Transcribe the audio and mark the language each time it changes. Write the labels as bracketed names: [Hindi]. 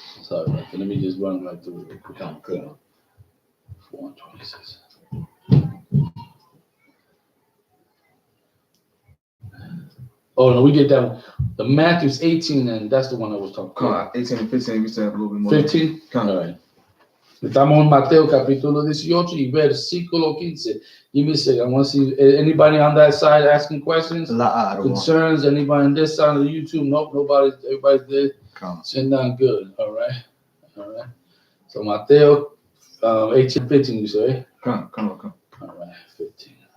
[English] Let me just run right through it. Come with God. 4:26. Oh no, we did that one. The Matthew's 18, and that's the one I was talking about. 18 and 15, we said a little bit more. 15? All right. [Spanish] Estamos en Mateo capítulo 18 y versículo 15. [English] Give me a second. I want to see anybody on that side asking questions, concerns. Anybody on this side of the YouTube? Nope, nobody. Everybody's there. Sitting down good. All right. So Mateo 18, 15, you say? Come. All right, 15.